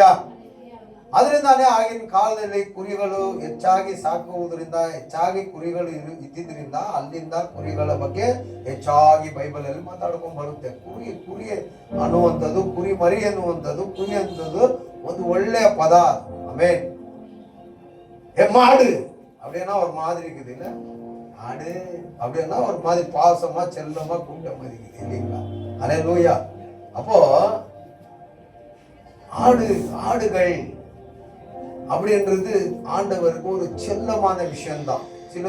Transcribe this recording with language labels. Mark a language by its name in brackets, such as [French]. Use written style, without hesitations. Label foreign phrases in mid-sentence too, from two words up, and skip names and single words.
[Kannada] ಅದರಿಂದಾನೇ ಆಗಿನ ಕಾಲದಲ್ಲಿ ಕುರಿಗಳು ಹೆಚ್ಚಾಗಿ ಸಾಕುವುದರಿಂದ, ಹೆಚ್ಚಾಗಿ ಕುರಿಗಳು ಇದ್ದಿದ್ರಿಂದ ಅಲ್ಲಿಂದ ಕುರಿಗಳ ಬಗ್ಗೆ ಹೆಚ್ಚಾಗಿ ಬೈಬಲ್ ಅಲ್ಲಿ ಮಾತಾಡ್ಕೊಂಡ್ ಬರುತ್ತೆ. ಕುರಿ ಅನ್ನುವಂಥದ್ದು, ಕುರಿ ಮರಿ ಅನ್ನುವಂಥದ್ದು, ಕುರಿ ಅನ್ನೋದು ಒಂದು ಒಳ್ಳೆಯ ಪದ. ಆಮೇನ್. [Tamil] மாடு அப்படின்னா ஒரு மாதிரி இருக்குது இல்ல, ஆடு அப்படின்னா ஒரு மாதிரி பாசமா செல்லமா கூட்ட மாதிரி இருக்குது இல்லைங்களா? ஹல்லேலூயா. அப்போ ஆடுகள் அப்படின்றது ஆண்டவருக்கு ஒரு செல்லமான விஷயம்தான்.